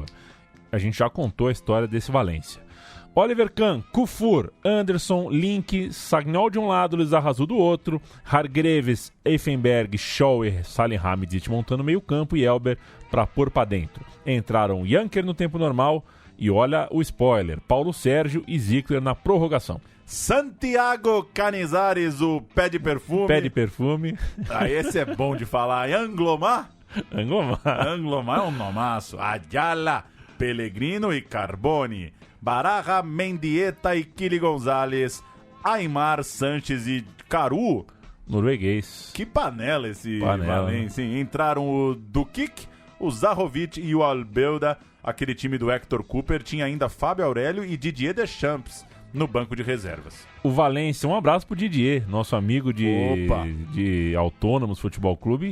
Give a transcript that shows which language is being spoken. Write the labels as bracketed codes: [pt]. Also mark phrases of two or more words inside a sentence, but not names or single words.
[pt] A gente já contou a história desse Valência. Oliver Kahn, Kufur, Anderson, Link, Sagnol de um lado, Luiz Arrazu do outro, Hargreaves, Effenberg, Schauer, Salihamidzic montando meio campo e Elber para pôr para dentro. Entraram Janker no tempo normal e olha o spoiler, Paulo Sérgio e Zickler na prorrogação. Santiago Canizares, o pé de perfume. Pé de perfume. Esse é bom de falar. Anglomar? Anglomar é um nomaço. Ayala, Pellegrino e Carboni. Baraja, Mendieta e Kili Gonzalez, Aimar, Sanches e Caru. Norueguês. Que panela esse Valência. Entraram o Dukic, o Zahovic e o Albelda. Aquele time do Hector Cooper tinha ainda Fábio Aurélio e Didier Deschamps no banco de reservas. O Valência, um abraço pro Didier, nosso amigo de Autônomos Futebol Clube.